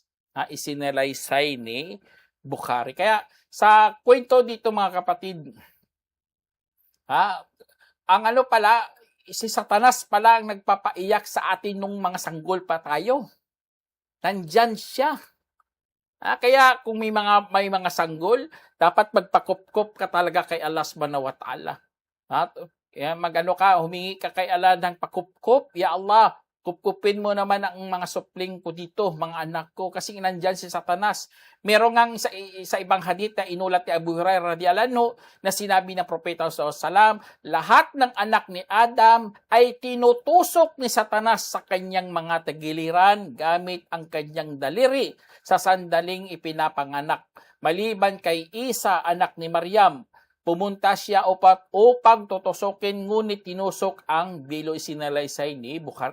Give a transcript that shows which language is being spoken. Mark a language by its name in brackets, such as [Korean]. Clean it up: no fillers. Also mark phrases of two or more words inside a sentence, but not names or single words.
[Filipino] Isinalaysay ni Bukhari. Kaya sa kwento dito mga kapatid, ang ano pala, si Satanas pala ang nagpapaiyak sa atin nung mga sanggol pa tayo. Nandyan siya. Kaya kung may mga sanggol, dapat magpakupkop ka talaga kay Allah [Arabic] سبحانه وتعالى. [Filipino] Kaya humingi ka kay Allah ng pakupkop. Ya Allah, kupkupin mo naman ang mga supling ko dito, mga anak ko, kasi nandyan si Satanas. Meron nga sa ibang hadith na inulat ni Abu Hurairah [Arabic] رضي الله عنه [Filipino] na sinabi ng Propeta [Arabic] صلى الله عليه وسلم, [Filipino] lahat ng anak ni Adam ay tinutusok ni Satanas sa kanyang mga tagiliran gamit ang kanyang daliri sa sandaling ipinapanganak. Maliban kay Isa, anak ni Maryam, pumunta siya upang tutusokin, ngunit tinusok ang bilo, isinalaysay ni Bukhari.